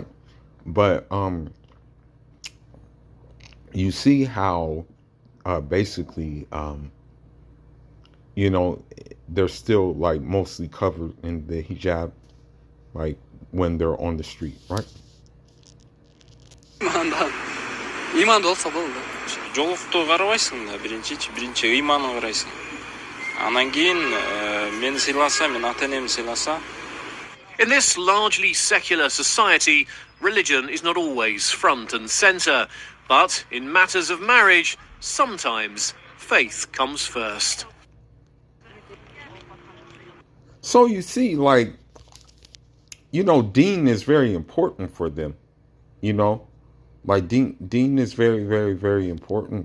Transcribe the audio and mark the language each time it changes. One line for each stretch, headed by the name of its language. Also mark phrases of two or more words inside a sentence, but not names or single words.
English: But you see how basically, they're still like mostly covered in the hijab, like when they're on the street, right?
Kazakh: Иманды болса болды. Жолықты қарабайсың да, бірінші иманын қарайсың. Анан кейін мені сыйласа, мен ата-енемді сыйласа.
English: In this largely secular society, religion is not always front and centre. But in matters of marriage, sometimes faith comes first. So you see, like, deen is very important for them, like deen is very, very, very important.